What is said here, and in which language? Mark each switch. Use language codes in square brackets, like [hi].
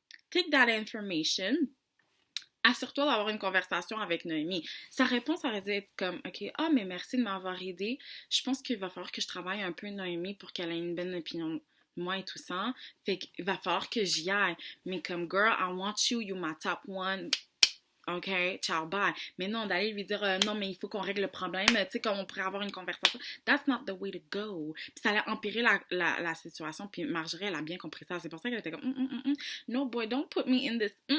[en] Take that information. [fr] Assure-toi d'avoir une conversation avec Noémie. Sa réponse aurait dû être comme OK, mais merci de m'avoir aidé. Je pense qu'il va falloir que je travaille un peu Noémie pour qu'elle ait une bonne opinion de moi et tout ça. Fait qu'il va falloir que j'y aille. Mais comme [en] girl, I want you, you my top one. OK, ciao, bye. [fr] Mais non, d'aller lui dire non, mais il faut qu'on règle le problème, tu sais, comme on pourrait avoir une conversation. [en] That's not the way to go. [fr] Puis ça allait empirer la situation. Puis Marjorie, elle a bien compris ça. C'est pour ça qu'elle était comme [en] no boy, don't put me in this.